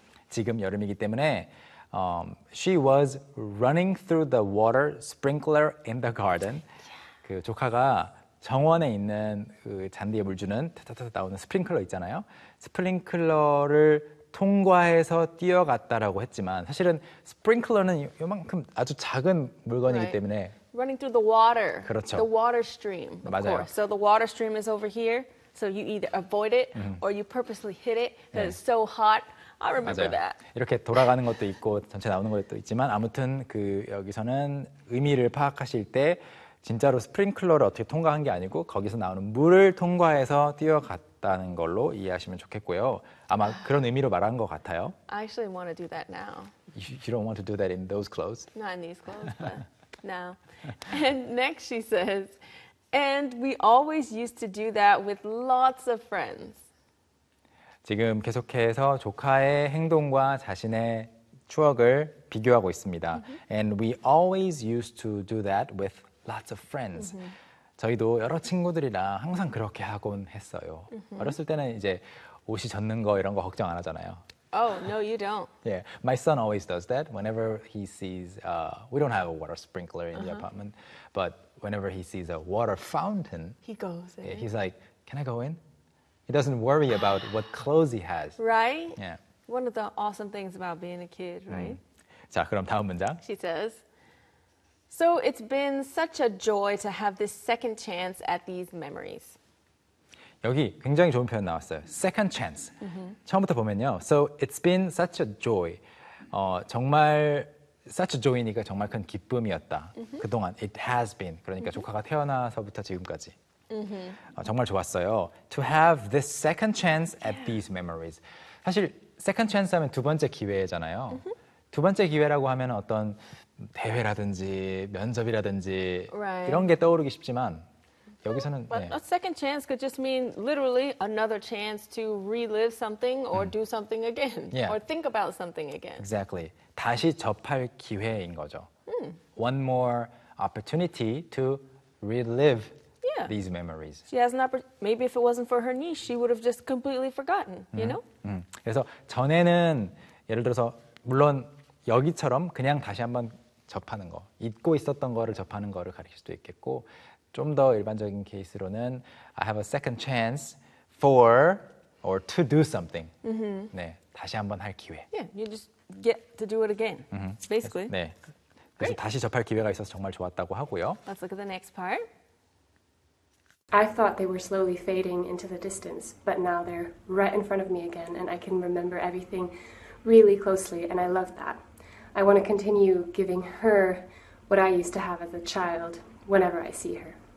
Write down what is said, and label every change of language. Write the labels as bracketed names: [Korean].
[Korean] 지금 여름이기 때문에 [English] she was running through the water sprinkler in the garden. [Korean] 그 조카가 정원에 있는 그 잔디에 물 주는 타타타 나오는 스프링클러 있잖아요. 스프링클러를 통과해서 뛰어갔다라고 했지만 사실은 스프링클러는 요만큼 아주 작은 물건이기 [English] Right. [Korean] 때문에 [English] Running through the water, the [Korean] 그렇죠. [English] water stream, of course. So the water stream is over here. So you either avoid it or you purposely hit it because it's so hot. I remember [Korean] 맞아요. [English] that. [Korean] 이렇게 돌아가는 것도 있고 전체 나오는 것도 있지만 아무튼 그 여기서는 의미를 파악하실 때 진짜로 스프링클러를 어떻게 통과한 게 아니고 거기서 나오는 물을 통과해서 뛰어갔다는 걸로 이해하시면 좋겠고요. 아마 그런 의미로 말한 것 같아요. [English] I actually want to do that now. You don't want to do that in those clothes. Not in these clothes, but now. And next she says, and we always used to do that with lots of friends. [Korean] 지금 계속해서 조카의 행동과 자신의 추억을 비교하고 있습니다. [English] And we always used to do that with lots of friends. [Korean] 저희도 여러 친구들이랑 항상 그렇게 하곤 했어요. 어렸을 때는 이제 옷이 젖는 거 이런 거 걱정 안 하잖아요. [English] Oh, no, you don't. Yeah, my son always does that whenever he sees we don't have a water sprinkler in the apartment, but whenever he sees a water fountain, He goes yeah, he's like, "Can I go in?" He doesn't worry about what clothes he has. Right? One of the awesome things about being a kid, right? [Korean] 자, 그럼 다음 문장. [English] She says, So it's been such a joy to have this second chance at these memories. [Korean] 여기 굉장히 좋은 표현 나왔어요. [English] Second chance. [Korean] 처음부터 보면요. [English] So it's been such a joy. [Korean] 정말 [English] such a joy [Korean] 니까 정말 큰 기쁨이었다. [English] 그동안 it has been. [Korean] 그러니까 조카가 태어나서부터 지금까지. 정말 좋았어요. [English] To have this second chance at these memories. [Korean] 사실 second chance 하면 두 번째 기회잖아요. 두 번째 기회라고 하면 어떤 대회라든지 면접이라든지 이런 게 떠오르기 쉽지만 여기서는 [English] But a second chance could just mean literally another chance to relive something or do something again or think about something again. Exactly. [Korean] 다시 접할 기회인 거죠. [English] One more opportunity to relive these memories. She has an opportunity. Maybe if it wasn't for her niece, she would have just completely forgotten, you know? [Korean] 그래서 전에는 예를 들어서 물론 여기처럼 그냥 다시 한번 접하는 거, 잊고 있었던 거를 접하는 거를 가리킬 수도 있겠고, 좀더 일반적인 케이스로는 [English] I have a second chance for or to do something. [Korean] 네, 다시 한번 할 기회. [English] Yeah, you just get to do it again, basically. [Korean] 네, 그래서 다시 접할 기회가 있어서 정말 좋았다고 하고요. [English] Let's look at the next part. I thought they were slowly fading into the distance, but now they're right in front of me again, and I can remember everything really closely, and I love that. I want to continue giving her what I used to have as a child whenever I see her.